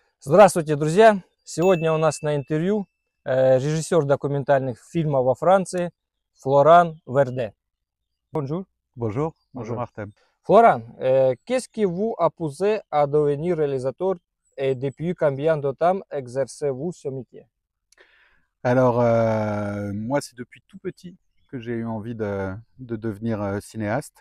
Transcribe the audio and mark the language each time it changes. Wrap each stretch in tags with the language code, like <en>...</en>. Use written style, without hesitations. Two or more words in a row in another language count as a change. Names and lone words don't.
<ru>Здравствуйте, друзья! Сегодня у нас на интервью режиссер документальных фильмов во Франции Флоран Верде.</ru> <fr>Bonjour. Bonjour, bonjour Bonjour. Artem. Florent, qu'est-ce qui vous a poussé à devenir réalisateur et depuis combien de temps exercez-vous ce métier? Alors, moi, c'est depuis tout petit que j'ai eu envie de devenir cinéaste.</fr>